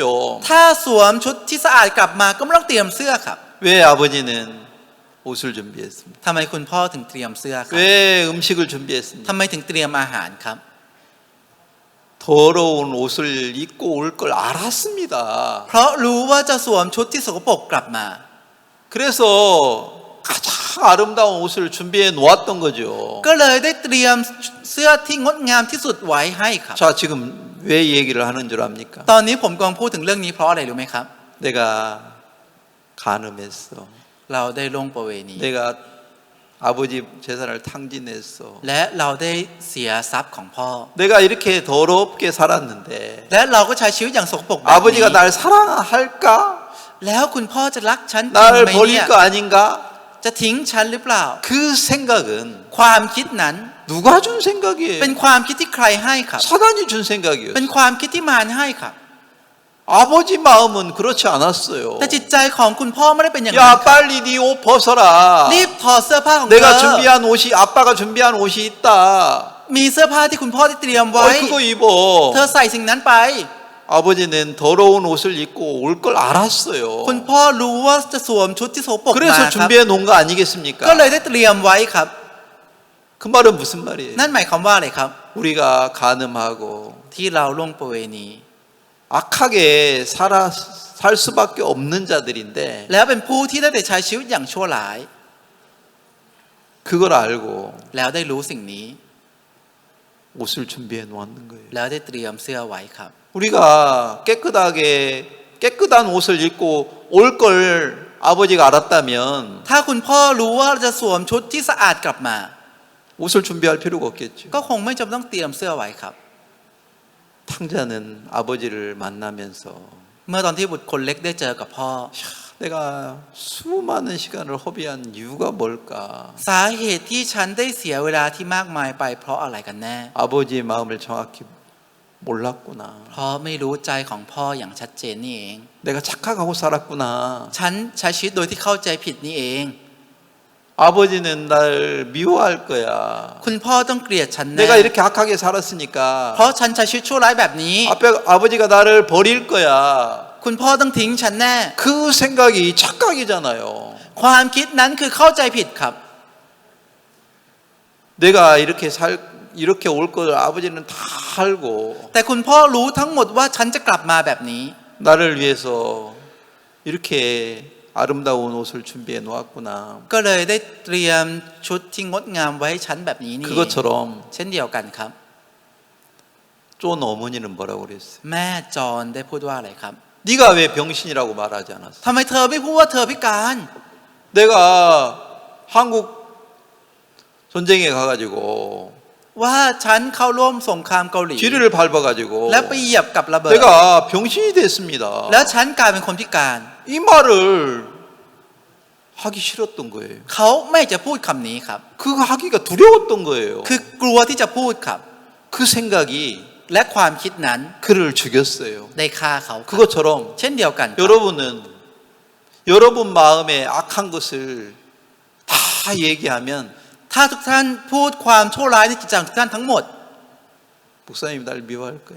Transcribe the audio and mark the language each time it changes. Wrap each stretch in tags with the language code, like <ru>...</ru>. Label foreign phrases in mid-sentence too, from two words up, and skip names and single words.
<th>ถ้าสวมชุดที่สะอาดกลับมาก็ไม่ต้องเตรียมเสื้อครับ</th> <ko>왜 아버지는 옷을 준비했습니까?</ko> <th>ทำไมคุณพ่อถึงเตรียมเสื้อครับ</th> <ko>왜 음식을 준비했습니까?</ko> <th>ทำไมถึงเตรียมอาหารครับ</th> <ko>더러운 옷을 입고 올 걸 알았습니다.</ko> <th>เพราะรู้ว่าจะสวมชุดที่สกปรกกลับมา</th> <ko>그래서 가장 아름다운 옷을 준비해 놓았던 거죠.</ko> <th>ก็เลยได้เตรียมเสื้อที่งดงามที่สุดไว้ให้ครับ</th> <ko>자, 지금 왜 이 얘기를 하는 줄 압니까?</ko> <th>ตอนนี้ผมกำลังพูดถึงเรื่องนี้เพราะอะไรรู้ไหมครับ</th> <ko>내가 간음했어.</ko> <th>เราได้ล่วงประเวณี</th> <ko>내가 아버지 재산을 탕진했어.</ko> <th>และเราได้เสียทรัพย์ของพ่อ</th> <ko>내가 이렇게 더럽게 살았는데</ko> <th>และเราก็ใช้ชีวิตอย่างสกปรกแบบนี้</th> <ko>아버지가 날 사랑할까?</ko> <th>แล้วคุณพ่อจะรักฉันจริง</th> <ko>나를</ko> <th>ไหม</th> <ko>버릴</ko> <th>เนี่ย</th> <ko>거 아닌가?</ko> <th>จะทิ้งฉันหรือเปล่า</th> <ko>그 생각은</ko> <th>ความคิดนั้น</th> <ko>누가 준 생각이에요?</ko> <th>เป็นความคิดที่ใครให้ครับ</th> <ko>사단이 준</ko> <th>เป็น</th> <ko>생각이었어요.</ko> <th>ความคิดที่มารให้ครับ</th> <ko>아버지 마음은 그렇지 않았어요.</ko> <th>แต่จิตใจของคุณพ่อไม่ได้เป็นอย่างนั้น</th> <ko>야</ko> <th>ครับ</th> <ko>빨리 네 옷 벗어라.</ko> <th>รีบถอดเสื้อผ้าของเธ</th> <ko>내가</ko> <th>อ</th> <ko>준비한 옷이 아빠가 준비한 옷이 있다.</ko> <th>มีเสื้อผ้าที่คุณพ่อได้เตรียมไว้</th> <ko>그거</ko> <th>เธอ</th> <ko>입어.</ko> <th>ใส่สิ่งนั้นไป</th> <ko>아버지는 더러운 옷을 입고 올 걸 알았어요.</ko> <th>คุณพ่อรู้ว่าจะสวมชุดที่สกปรกมา</th> <ko>그래서</ko> <th>ครับ</th> <ko>준비해 놓은 거</ko> <th>ก็</th> <ko>아니겠습니까?</ko> <th>เลยได้เตรียมไว้ครับ</th> <ko>그 말은 무슨 말이에요?</ko> <th>นั่นหมายความว่าอะไรครับ</th> <ko>우리가 간음하고</ko> <th>ที่เราล่วงประเวณี</th> <ko>악하게 살 수밖에 없는 자들인데</ko> <th>แล้วเป็นผู้ที่ได้แต่ใช้ชีวิตอย่างชั่วร้าย</th> <ko>그걸 알고</ko> <th>แล้วได้รู้สิ่งนี้</th> <ko>옷을 준비해 놓았는 거예요.</ko> <th>แล้วได้เตรียมเสื้อไว้ครับ</th> <ko>우리가 깨끗한 옷을 입고 올 걸 아버지가 알았다면</ko> <th>ถ้าคุณพ่อรู้ว่าจะสวมชุดที่สะอาดกลับมา</th> <ko>옷을 준비할 필요가 없겠죠.</ko> <th>ก็คงไม่จำเป็นต้องเตรียมเสื้อไว้ครับ</th> <ko>탕자는 아버지를 만나면서</ko> <th>เมื่อตอนที่บุตรคนเล็กได้เจอกับพ่อ</th> <ko>내가 수많은 시간을 허비한 이유가 뭘까?</ko> <th>สาเหตุที่ฉันได้เสียเวลาที่มากมายไปเพราะอะไรกันแน่</th> <ko>아버지의 마음을 정확히 몰랐구나.</ko> <th>เพราะไม่รู้ใจของพ่ออย่างชัดเจนนี่เอง</th> <ko>내가 착각하고 살았구나.</ko> <th>ฉันใช้ชีวิตโดยที่เข้าใจผิดนี่เอง</th> <ko>아버지는 날 미워할 거야.</ko> <th>คุณพ่อต้องเกลียดฉันแน่</th> <ko>내가 이렇게 악하게 살았으니까</ko> <th>เพราะฉันใช้ชีวิตชั่วร้ายแบบนี้</th> <ko>아버지가 나를 버릴 거야.</ko> <th>คุณพ่อต้องทิ้งฉันแน่</th> <ko>그 생각이 착각이잖아요.</ko> <th>ความคิดนั้นคือเข้าใจผิดครับ</th> <ko>내가 이렇게 올 걸 아버지는 다 알고</ko> <th>แต่คุณพ่อรู้ทั้งหมดว่าฉันจะกลับมาแบบนี้</th> <ko>나를 위해서 이렇게 아름다운 옷을 준비해 놓았구나.</ko> <th>ก็เลยได้เตรียมชุดที่งดงามไว้ให้ฉันแบบนี้นี่</th> <ko>그것처럼</ko> <th>เช่นเดียวกันครับ</th> <ko>쫀 어머니는 뭐라고 그랬어요?</ko> <th>แม่จอนได้พูดว่าอะไรครับ</th> <ko>네가 왜 병신이라고 말하지 않았어?</ko> <th>ทำไมเธอไม่พูดว่าเธอพิการ</th> <ko>내가 한국 전쟁에 가가지고</ko> <th>ว่าฉันเข้าร่วมสงครามเกาหลี</th> <ko>쥐를 밟아가지고</ko> <th>และไปเหยียบกับระเบิด</th> <ko>내가 병신이 됐습니다.</ko> <th>แล้วฉันกลายเป็นคนพิการ</th> <ko>이 말을 하기 싫었던 거예요.</ko> <th>เขาไม่จะพูดคำนี้ครับ</th> <ko>그거 하기가 두려웠던 거예요.</ko> <th>คือกลัวที่จะพูดครับ</th> <ko>그 생각이</ko> <th>และความคิดนั้น</th> <ko>그를 죽였어요.</ko> <th>ได้ฆ่าเขาครับ</th> <ko>그것처럼</ko> <th>เช่นเดียวกันครับ</th> <ko>여러분은 여러분 마음에 악한 것을 다 얘기하면</ko> <th>ถ้าทุกท่านพูดความชั่วร้ายในจิตใจของทุกท่านทั้งหมด</th> <ko>목사님 날 미워할 거야.</ko>